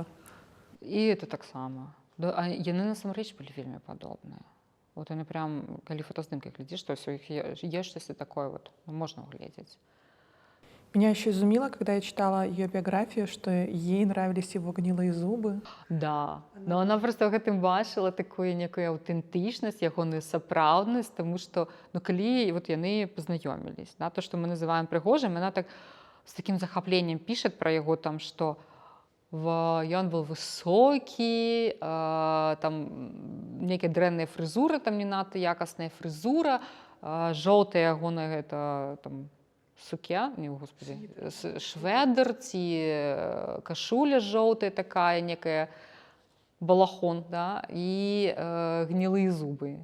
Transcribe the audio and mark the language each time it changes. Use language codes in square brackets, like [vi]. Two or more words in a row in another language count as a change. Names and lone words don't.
[ru] И это так само. [be] Да, а яны насамрэч былі вельмі падобныя. Вот яны прям, калі фотаздымкі глядзіш, то у іх є штосьці такое вот, можна угледзець. [ru] Меня еще изумило, когда я читала ее биографию, что ей нравились его гнилые зубы. Да, [be] Ну, вона просто в гэтым бачыла такую некую аўтэнтычнасць, ягоную сапраўднасць, тому што ну, калі вот яны пазнаёмілись, да, то, што мы называем прыгожым, яна так з такім захапленнем пішет пра яго, там, што ён был высокі, там нейкая дрэнная фрызура, там не надта якасная фрызура, жоўтая ягоная гэта там сукя, не, господи, шведр ці кашуля жоўтая такая, некая балахон, да, і гнілыя зубы.